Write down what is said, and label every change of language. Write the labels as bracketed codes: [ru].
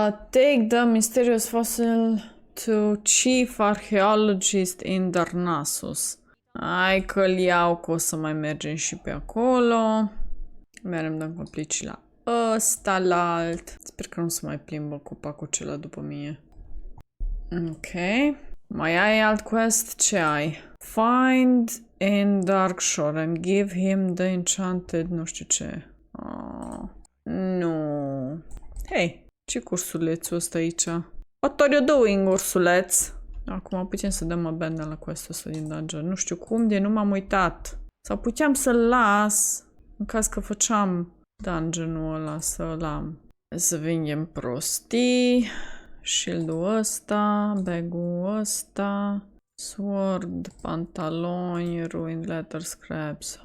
[en] Take the mysterious fossil to Chief Archaeologist in Darnassus. [ro] Hai că-l iau, că o să mai mergem și pe acolo. Merem dăm complete și la ăsta, la alt. Sper că nu se mai plimbă copacul acela după mine. Ok. Mai ai alt quest? Ce ai? [en] Find in Darkshore and give him the enchanted [ro] nu știu ce. Oh, nu. Hei, ce ursulețul ăsta aici? [en] What are you doing, ursuleț? [ro] Acum putem să dăm abandon la quest-ul ăsta din dungeon. Nu știu cum, de nu m-am uitat. Sau puteam să-l las în caz că făceam dungeon-ul ăla, să-l am. Să vindem prostii. Shield-ul ăsta, bag-ul ăsta, sword, pantaloni, ruined letter scraps.